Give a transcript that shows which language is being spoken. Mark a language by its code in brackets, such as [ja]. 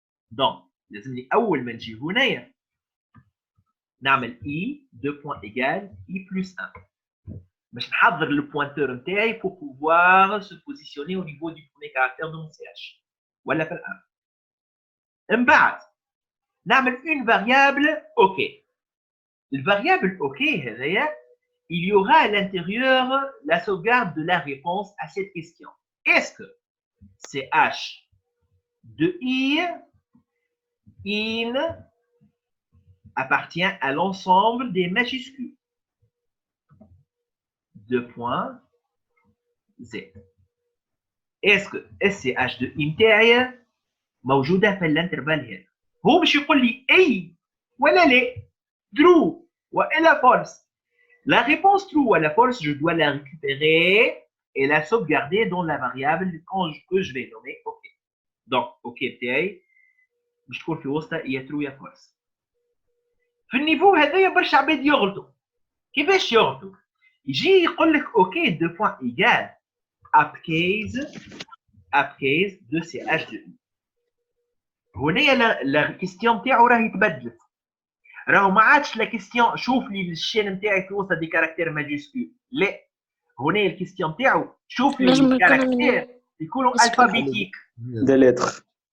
[ar] دونك لازمني اول ما نجي هنايا نعمل اي دو بوان ايكال اي بلس 1 باش نحضر لو بوينتور نتاعي [fr] pour pouvoir se positionner au niveau du premier caractère de mon CH [ar] ولا في الان. من بعد نعمل une variable OK. [fr] Le variable OK [ar] هذايا [fr] il y aura à l'intérieur la sauvegarde de la réponse à cette question. Est-ce que CH de I in appartient à l'ensemble des majuscules. 2 points Z. Est-ce que SCH de I [ar] نتاعي موجودة في الانترفال هنا؟ هو مش يقول لي اي ولا لا true ولا false. [fr] La réponse true ou la false, je dois la récupérer et la sauvegarder dans la variable que je vais nommer OK. [ar] Donc OK بتاعي باش تكون في وسطها يا true يا false. في النيفو هذايا برشا عباد يغلطوا. كيفاش يغلطوا؟ يجي يقول لك [fr] OK 2 points égale upcase de CH de I. [ar] هنا لا كيستيون نتاعو راهي تبدلت، راهو ما عادش لا كيستيون شوف لي الشين نتاعي في وسط دي كاركتير ماجيسكول، لا هنا الكيستيون نتاعو شوف لي الكاركتير يكونوا الفابيتيك دي ليتر